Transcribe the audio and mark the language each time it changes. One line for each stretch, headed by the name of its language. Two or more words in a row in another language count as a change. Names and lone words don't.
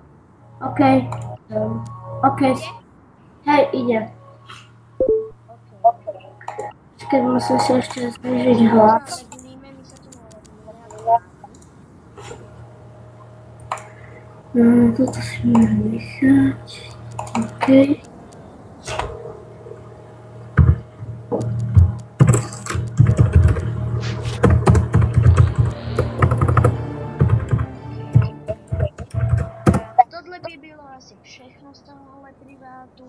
Slovak: OK. OK. Hej, ide. OK. Počkaj, musím si ešte znižiť hlas. Nareglíme, my sa tu nareglíme ako Toto si môžem nechať. OK.
Czech: Tohle by bylo asi všechno z tohohle privátu.